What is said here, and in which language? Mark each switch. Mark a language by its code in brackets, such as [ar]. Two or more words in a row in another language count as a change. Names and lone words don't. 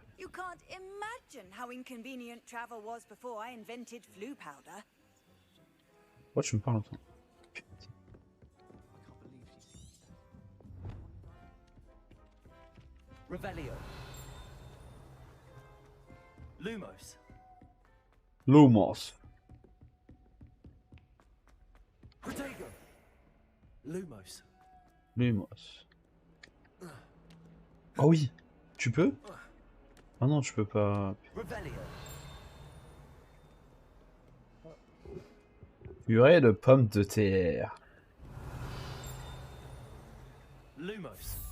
[en] You can't imagine how inconvenient travel was before I invented flu powder. [fr] Pourquoi tu me parles autant? Revelio. Lumos. Lumos. Protego. Lumos. Lumos. Ah oui! Tu peux? Ah non, tu peux pas. Revelio. Purée de pommes de terre. Lumos.